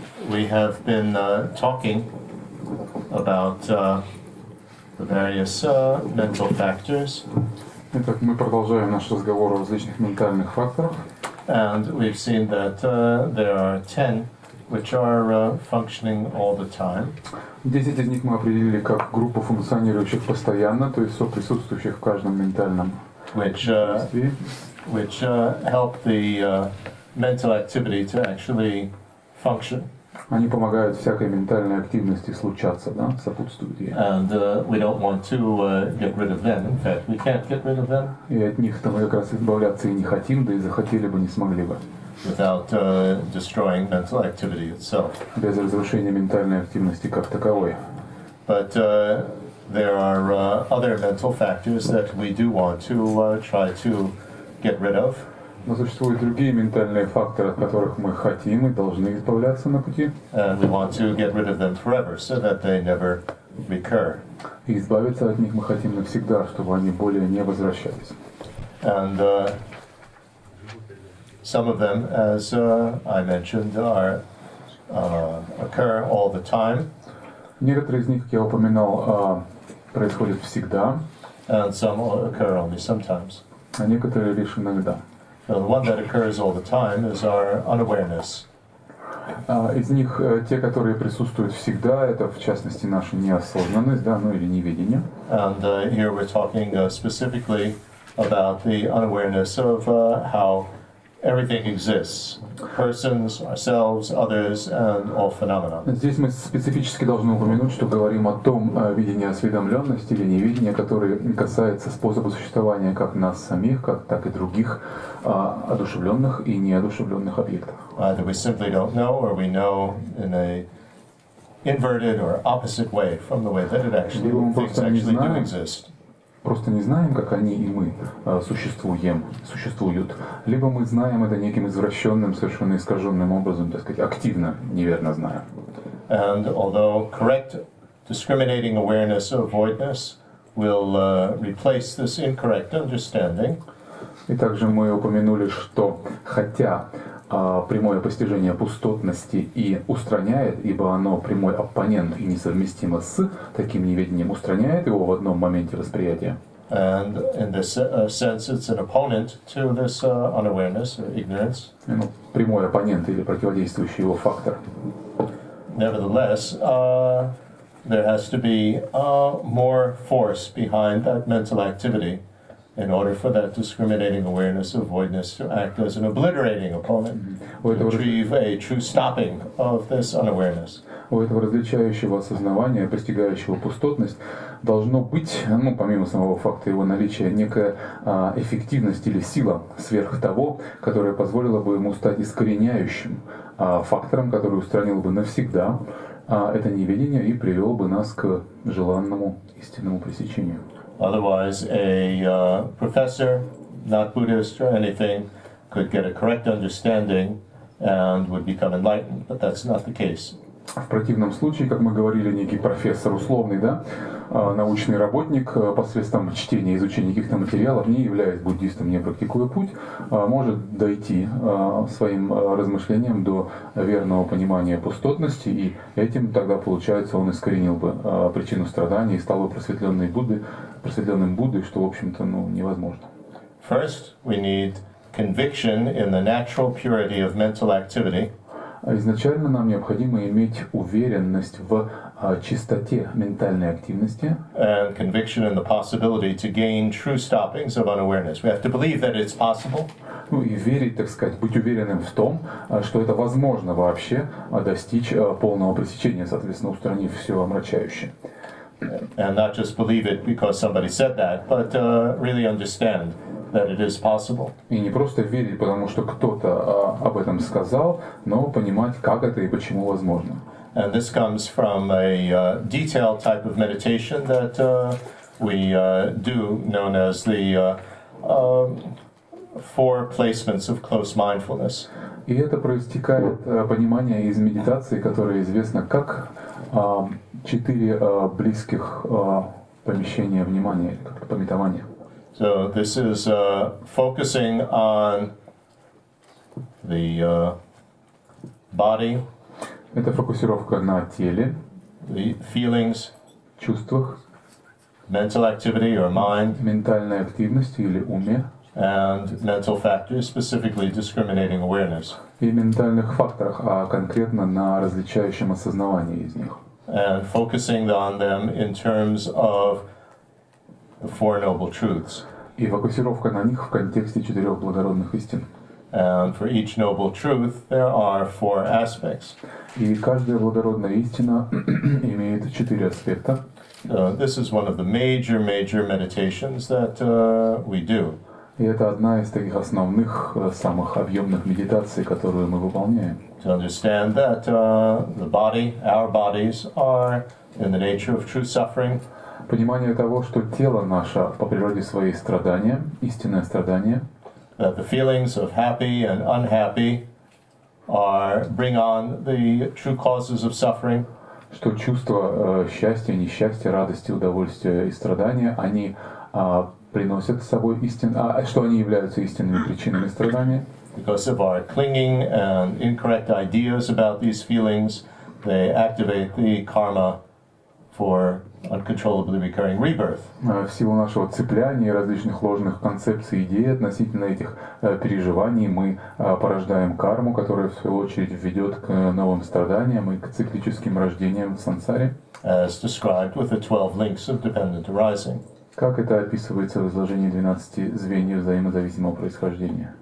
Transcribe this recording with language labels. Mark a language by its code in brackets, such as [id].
[en] We have been talking about the various mental factors. [ru] Итак, мы продолжаем наш разговор о различных ментальных факторах. [en] And we've seen that there are 10 which are functioning all the time. [ru] 10 из них мы определили как группу функционирующих постоянно, то есть соприсутствующих в каждом ментальном действии. [en] Which help the mental activity to actually function. [ru] Они помогают всякой ментальной активности случаться, да, сопутствуют ей. [en] And we don't want to get rid of them. In fact, we can't get rid of them. [ru] И от них-то мы как раз избавляться и не хотим, да и захотели бы, не смогли бы. [en] Without destroying mental activity itself. [ru] Без разрушения ментальной активности как таковой. [en] But there are other mental factors that we do want to try to get rid of. [ru] Но существуют другие ментальные факторы, от которых мы хотим и должны избавляться на пути. [en] And we want to get rid of them forever, so that they never recur. [ru] И избавиться от них мы хотим навсегда, чтобы они более не возвращались. [en] And some of them, as I mentioned, are occur all the time. [ru] Некоторые из них, как я упоминал, происходят всегда. [en] And some occur only sometimes. [ru] А некоторые лишь иногда. [en] So the one that occurs all the time is our unawareness. [ru] Из них те, которые присутствуют всегда, это в частности наша неосознанность, да, ну или неведение. [en] And here we're talking specifically about the unawareness of how everything exists. Persons, ourselves, others, and all phenomena. [ru] Здесь мы специфически должны упомянуть, что говорим о том видении осведомленности или невидения, которое касается способа существования как нас самих, так и других одушевленных и неодушевленных объектов. [en] Either we simply don't know, or we know in a inverted or opposite way from the way that it actually things actually do exist. [ru] Просто не знаем, как они и мы существуют, либо мы знаем это неким извращенным, совершенно искаженным образом, так сказать, активно, неверно знаем. [en] And although correct discriminating awareness of voidness will replace this incorrect understanding. [ru] И также мы упомянули, что хотя прямое постижение пустотности и устраняет, ибо оно прямой оппонент и несовместимо с таким неведением, устраняет его в одном моменте восприятия. [en] And in this sense, it's an opponent to this unawareness or ignorance. [ru] Прямой оппонент или противодействующий его фактор. [en] Nevertheless, there has to be more force behind that mental activity in order for that discriminating awareness of voidness to act as an obliterating opponent, to achieve a true stopping of this unawareness. [ru] У этого различающего осознавания, постигающего пустотность, должно быть, помимо самого факта его наличия, некая эффективность или сила сверх того, которая позволила бы ему стать искореняющим фактором, который устранил бы навсегда это неведение и привел бы нас к желанному истинному пресечению. [en] Otherwise, a professor, not Buddhist or anything, could get a correct understanding and would become enlightened, but that's not the case. [ru] В противном случае, как мы говорили, некий профессор условный, да, научный работник посредством чтения и изучения каких-то материалов, не являясь буддистом, не практикуя путь, может дойти своим размышлением до верного понимания пустотности, и этим тогда, получается, он искоренил бы причину страданий и стал бы просветленным Буддой, что, в общем-то, невозможно. [en] First, we need conviction in the natural purity of mental activity. [ru] Изначально нам необходимо иметь уверенность в чистоте ментальной активности. [en] And conviction in the possibility to gain true stoppings of unawareness. We have to believe that it's possible. [ru] И верить, так сказать, быть уверенным в том, что это возможно вообще достичь полного пресечения, соответственно, устранив все омрачающее. [en] And not just believe it because somebody said that, but really understand that it is possible. [ru] И не просто верить, потому что кто-то об этом сказал, но понимать, как это и почему возможно. [en] And this comes from a detailed type of meditation that we do, known as the 4 placements of close mindfulness. [ru] И это проистекает понимание из медитации, которая известна как 4 близких помещения внимания, или как-то пометования. [en] So this is focusing on the body, [ru] Это фокусировка на теле, [en] the feelings, [ru] чувствах, [en] mental activity or mind, [ru] ментальной активности или уме, [en] and mental factors, specifically discriminating awareness. [ru] и ментальных факторах, а конкретно на различающем осознавании из них. [en] And focusing on them in terms of the Four Noble Truths. [ru] И фокусировка на них в контексте четырех благородных истин. [en] And for each noble truth, there are four aspects. [ru] И каждая благородная истина имеет четыре аспекта. [en] This is one of the major meditations that we do. [ru] И это одна из таких основных, самых объемных медитаций, которую мы выполняем. [en] To understand that the body, our bodies, are in the nature of true suffering. [ru] Понимание того, что тело наше по природе своей страдания, истинное страдание. [en] That the feelings of happy and unhappy bring on the true causes of suffering. [ru] Что чувства счастья, несчастья, радости, удовольствия и страдания, они приносят с собой что они являются истинными причинами страдания. [en] Because of our clinging and incorrect ideas about these feelings, they activate the karma for uncontrollably recurring rebirth. [ru] В силу нашего цепляния и различных ложных концепций и идей относительно этих переживаний мы порождаем карму, которая в свою очередь ведет к новым страданиям и к циклическим рождениям в сансаре. [en] As described with the 12 links of dependent arising. [ru] Как это описывается в изложении 12 звеньев взаимозависимого происхождения.